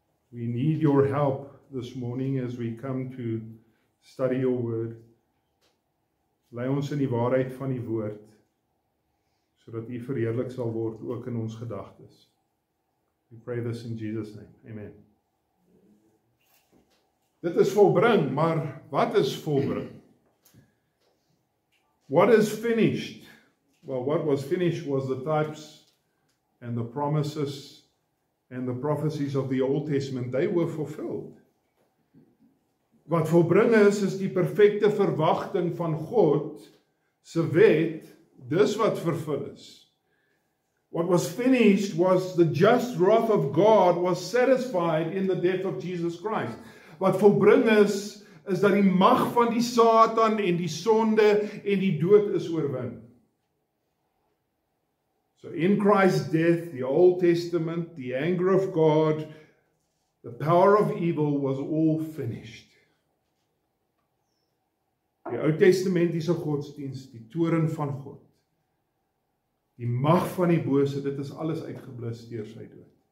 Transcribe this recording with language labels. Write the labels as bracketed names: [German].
[English] We need your help this morning as we come to study your word. [Afrikaans] Lei ons in die waarheid van die woord, sodat U verheerlik sal word ook in ons gedagtes. [English] We pray this in Jesus' name. Amen. [Afrikaans] Dit is volbring, maar wat is volbring? [English] What is finished? Well, what was finished was the types and the promises and the prophecies of the Old Testament. They were fulfilled. [Afrikaans] Wat volbring is die perfekte verwagting van God se wet, dis wat vervul is. [English] What was finished was the just wrath of God was satisfied in the death of Jesus Christ. [Afrikaans] Wat volbring is dat die mag van die Satan en die sonde en die dood is oorwin. [English] So in Christ's death, the Old Testament, the anger of God, the power of evil was all finished. [Afrikaans] Die Oud-testamentiese godsdienst, die toorn van God, die mag van die bose, dit is alles uitgeblus deur sy dood.